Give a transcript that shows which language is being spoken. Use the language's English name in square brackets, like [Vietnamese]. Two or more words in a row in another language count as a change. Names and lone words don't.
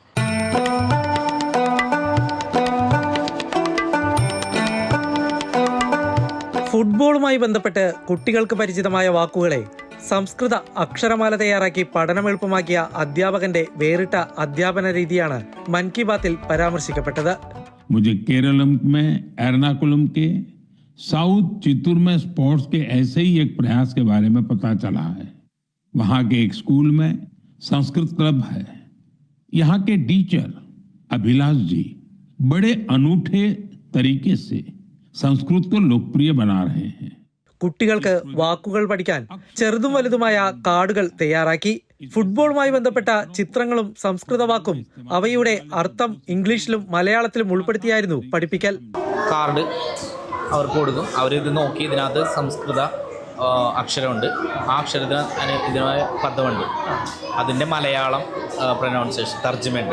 [Malayalam] ഫുട്ബോളുമായി ബന്ധപ്പെട്ട് കുട്ടികൾക്ക് പരിചിതമായ വാക്കുകളെ സംസ്കൃത അക്ഷരമാല തയ്യാറാക്കി പഠനം എളുപ്പമാക്കിയ അധ്യാപകന്റെ വേറിട്ട അധ്യാപന രീതിയാണ് മൻ കി ബാത്തിൽ പരാമർശിക്കപ്പെട്ടത്. [Hindi] मुझे केरल में एर्नाकुलम के साउथ चित्तूर में स्पोर्ट्स के ऐसे ही एक प्रयास के बारे में पता चला है. वहां के एक स्कूल में संस्कृत क्लब है. यहाँ के टीचर अभिलाष जी बड़े अनूठे तरीके से संस्कृत को लोकप्रिय बना रहे हैं. [Malayalam] കുട്ടികൾക്ക് വാക്കുകൾ പഠിക്കാൻ ചെറുതും വലുതുമായ കാർഡുകൾ തയ്യാറാക്കി. ഫുട്ബോളുമായി ബന്ധപ്പെട്ട ചിത്രങ്ങളും സംസ്കൃത വാക്കും അവയുടെ അർത്ഥം ഇംഗ്ലീഷിലും മലയാളത്തിലും ഉൾപ്പെടുത്തിയായിരുന്നു പഠിപ്പിക്കൽ. കാർഡ് അവർക്ക് കൊടുക്കും. അവരിത് നോക്കി ഇതിനകത്ത് സംസ്കൃത അക്ഷരമുണ്ട്, ആ അക്ഷരത്തിന് ഇതിനായ പദമുണ്ട്, അതിൻ്റെ മലയാളം പ്രൊനൗൺസിയേഷൻ തർജ്ജമയുണ്ട്.